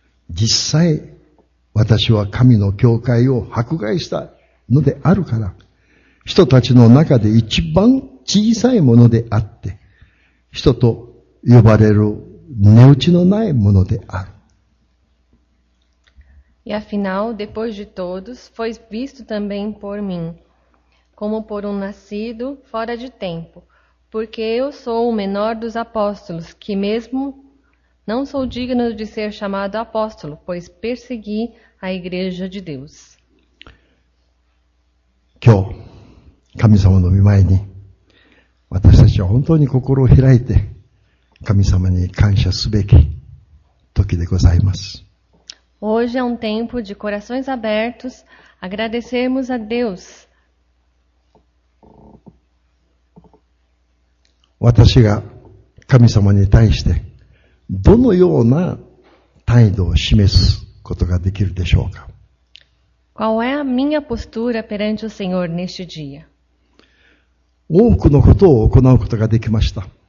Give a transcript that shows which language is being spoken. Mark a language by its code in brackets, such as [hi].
[ja] 実際、私は神の教会を迫害したのであるから、人たちの中で一番小さいものであって、人と呼ばれる値打ちのないものである。 [pt] E afinal, depois de todos, foi visto também por mim, como por um nascido fora de tempo, porque eu sou o menor dos apóstolos, que mesmo não sou digno de ser chamado apóstolo, pois persegui a igreja de Deus. [ja] 今日、神様の御前に、私たちは本当に心を開いて、神様に感謝すべき時でございます。 [pt] Hoje é um tempo de corações abertos, agradecermos a Deus. [ja] 私が神様に対してどのような態度を示すことができるでしょうか。 [pt] Qual é a minha postura perante o Senhor neste dia? [ja] 多くのことを行うことができました。